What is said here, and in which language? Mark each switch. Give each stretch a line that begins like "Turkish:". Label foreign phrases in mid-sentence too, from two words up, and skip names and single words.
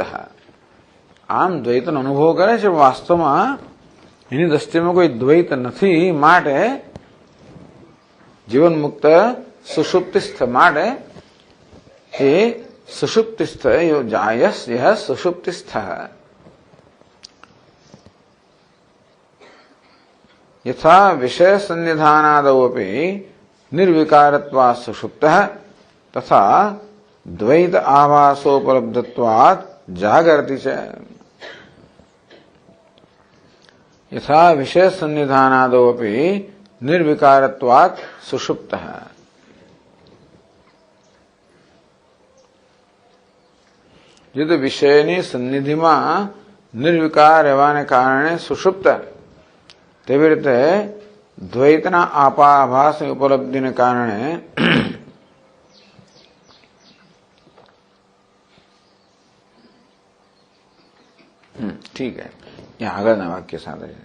Gujarati: આમ દ્વૈતનો અનુભવ કરે છે, વાસ્તવમાં એની દ્રષ્ટિમાં કોઈ દ્વૈત નથી. માટે જીવન મુક્ત સુષુપ્તિસ્થ. માટે એ સુષુપ્તિસ્થ જાયસ સુષુપ્તિસ્થ.
Sanskrit: यथा विषय सन्निधानादौ अपि निर्विकारत्वात् सुषुप्तः तथा द्वैत आभासोपलब्धत्वात् जागर्ति च. यथा विषय सन्निधानादौ अपि निर्विकारत्वात् सुषुप्तः.
Gujarati: જે વિષયની સન્નિધિમાં નિર્વિકાર રહેવાને કારણે સુષુપ્ત, તેવી રીતે દ્વૈતના આભાસની ઉપલબ્ધિને કારણે
Hindi: ठीक है,
Gujarati: એ આગળના વાક્ય સાથે છે.